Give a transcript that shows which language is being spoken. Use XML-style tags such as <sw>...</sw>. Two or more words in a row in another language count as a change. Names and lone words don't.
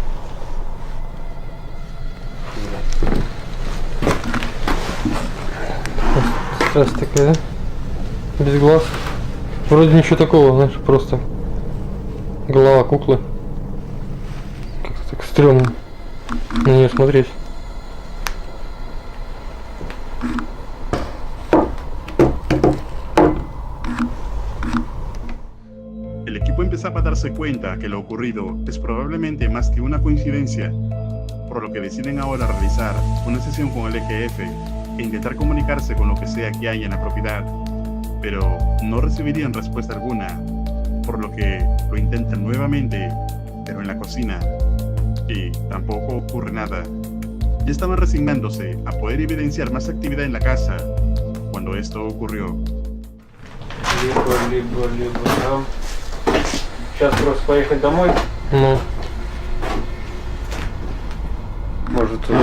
<ru>Страсть такая, да? Без глаз. Вроде ничего такого, знаешь, просто голова куклы. Как-то так стрёмно на нее смотреть.</ru> <es>El equipo empezaba a darse cuenta que lo ocurrido es probablemente más que una coincidencia, por lo que deciden ahora realizar una sesión con el EGF e intentar comunicarse con lo que sea que haya en la propiedad, pero no recibirían respuesta alguna, por lo que lo intentan nuevamente, pero en la cocina, y tampoco ocurre nada. Ya estaban resignándose a poder evidenciar más actividad en la casa, cuando esto ocurrió.</es> <ru>Там. Сейчас просто поехать домой. Ну, Может,</ru>